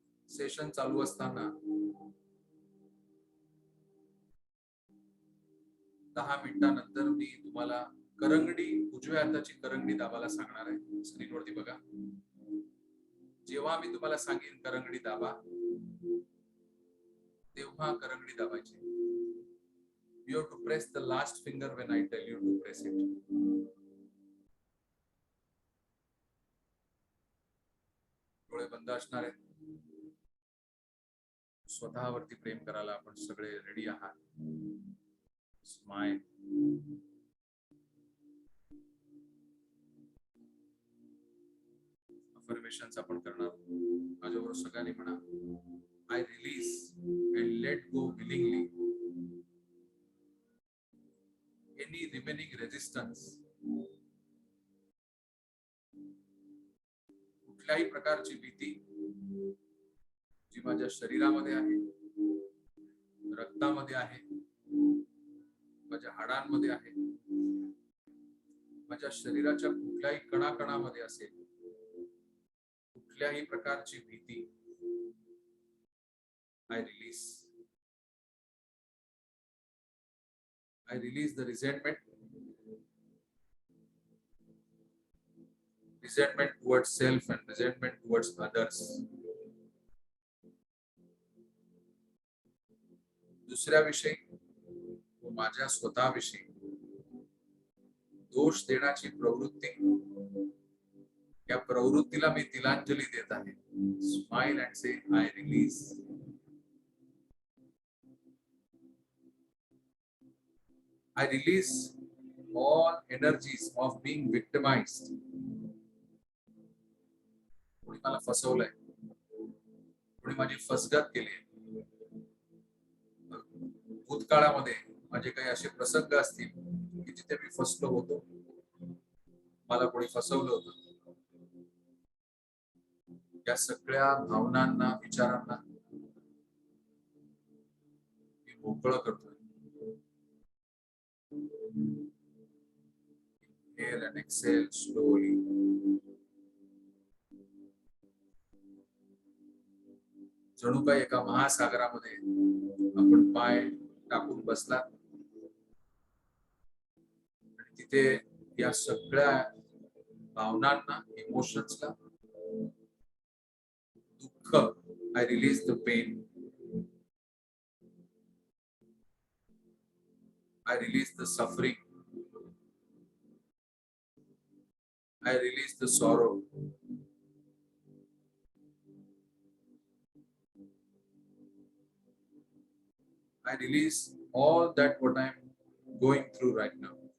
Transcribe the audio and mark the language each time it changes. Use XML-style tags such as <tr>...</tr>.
<mr>Session चालू असताना 10 मिनिटांनंतर मी तुम्हाला करंगडी, उजव्या हाताची करंगडी दाबायला सांगणार आहे. स्क्रीनवरती बघा. जेव्हा मी तुम्हाला सांगेन करंगडी दाबा, तेव्हा करंगडी दाबायची.</mr> <en>You have to press the last finger when I tell you to press it.</en> <mr>डोळे बंद असणार आहेत. स्वतःवरती प्रेम करायला आपण सगळे रेडी आहात. स्माइल. अफर्मेशन्स आपण करणार. माझ्याबरोबर सगळ्यांनी म्हणा.</mr> <en>I release and let go willingly any remaining resistance.</en> <mr>कुठल्याही प्रकारची भीती जी माझ्या शरीरामध्ये आहे, रक्तामध्ये आहे, माझ्या हाडांमध्ये आहे, माझ्या शरीराच्या कुठल्याही कणाकणामध्ये असेल, कुठल्याही प्रकारची भीती</mr> <en>I release. I release the resentment. Resentment towards self and resentment towards others.</en> <mr>दुसऱ्याविषयी व माझ्या स्वतःविषयी दोष देण्याची प्रवृत्ती, या प्रवृत्तीला मी तिलांजली देत आहे.</mr> <en>Smile and say I release. I release all energies of being victimized.</en> <mr>कोणी मला फसवलंय, कोणी माझी फसगत केली. भूतकाळामध्ये माझे काही असे प्रसंग असतील की जिथे मी फसलो होतो, मला कोणी फसवलं होतं. या सगळ्या भावनांना, विचारांना मी मोकळं करतोय.</mr> <en>Inhale and exhale slowly.</en> <mr>जणू काही एका महासागरामध्ये आपण पाय टाकून बसलात आणि तिथे या सगळ्या भावनांना, इमोशन्सला, दुःख,</mr> <en>I release the pain. I release the suffering. I release the sorrow. I release all that what I'm going through right now.</en>